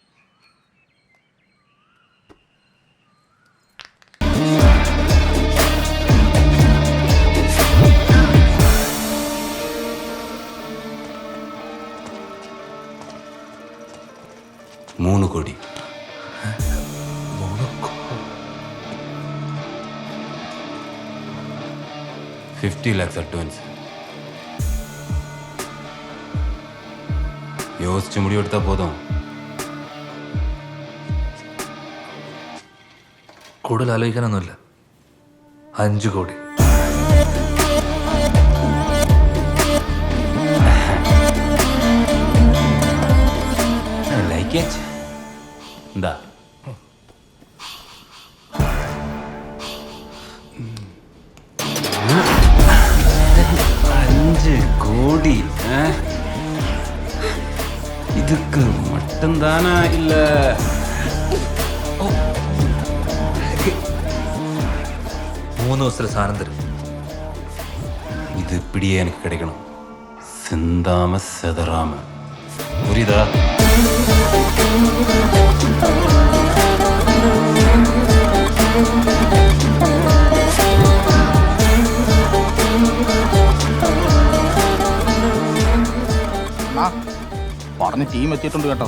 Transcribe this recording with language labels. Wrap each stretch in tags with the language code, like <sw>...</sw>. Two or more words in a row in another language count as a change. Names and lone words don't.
<ml>മൂന്ന് കോടി.</ml> <en>50 lakhs advance.</en> <ta>யோசிச்சு முடிவெடுத்தா போதும்.</ta> <ml>കൂടുതൽ ആലോചിക്കാനൊന്നുമില്ല. 5 കോടി.</ml> <en>like it.</en> <ml>എന്താ 5 கோடி?</ml> <ta>இதுக்கு மட்டும்தானா இல்ல</ta> <ml>3 ദിവസത്തിൽ സാധനം തരും.</ml> <ta>இது இப்படியே எனக்கு கிடைக்கணும், சிந்தாம செதறாம. புரியுதா?</ta> <ml>പറഞ്ഞ ടീം എത്തിയിട്ടുണ്ട് കേട്ടോ.</ml>